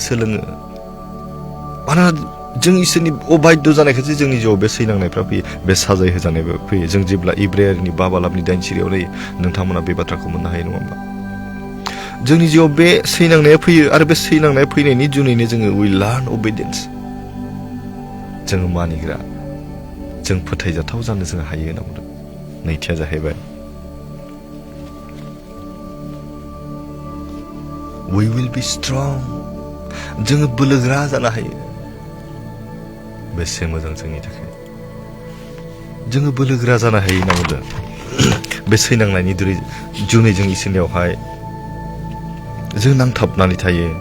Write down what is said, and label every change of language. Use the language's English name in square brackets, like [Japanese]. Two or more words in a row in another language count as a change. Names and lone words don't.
[Bodo] सोलोङो मानोना जों इसोरनि अबाध्य जानायखायसो जोंनि जिउआव बे सैनांनायफ्रा फैयो बे साजाय होजानायबो फैयो जों जेब्ला इब्रायारिनि 5 बालाबनि 8 सिरियाव नायो नोंथांमोना बे बाथ्राखौ मोननो हायो नङा होमबा जोंनि जिउआव बे सैनांनाया फैयो आरो बे सैनांनाया फैनायनि जुनैनो जोङो [English] we learn obedience [Bodo] जोङो मानिग्रा जों फोथायजाथाव जानो जों हायो होनना बुंदों नैथिया जाहैबाय [English] we will be strong [Bodo] जोङो बोलोगोरा जानो हायो बेसे मोजां जोंनि थाखाय जोङो बोलोगोरा जानो हायो होनना बुंदों बे सैनांनायनि जुनै जों इसोरनियावहाय जों नांथाबनानै थायो